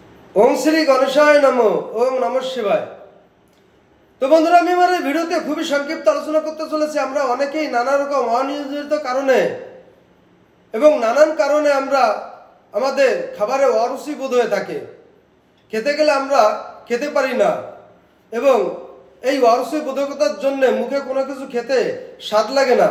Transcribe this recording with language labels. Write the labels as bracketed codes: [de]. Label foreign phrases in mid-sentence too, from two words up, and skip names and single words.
[sa] ओम श्री गणेशाय नमो। ओम नमः शिवाय। [bn] तो बंधुरा আমি আমার এই ভিডিওতে খুবই সংক্ষিপ্ত আলোচনা করতে চলেছি। আমরা অনেকেই নানা রকম অনিয়ন্ত্রিত কারণে এবং নানান কারণে আমরা আমাদের খাবারে অরুচি বোধ হয়ে থাকে। খেতে গেলে আমরা খেতে পারি না এবং এই অরুচি বোধকতার জন্য মুখে কোনো কিছু খেতে স্বাদ লাগে না।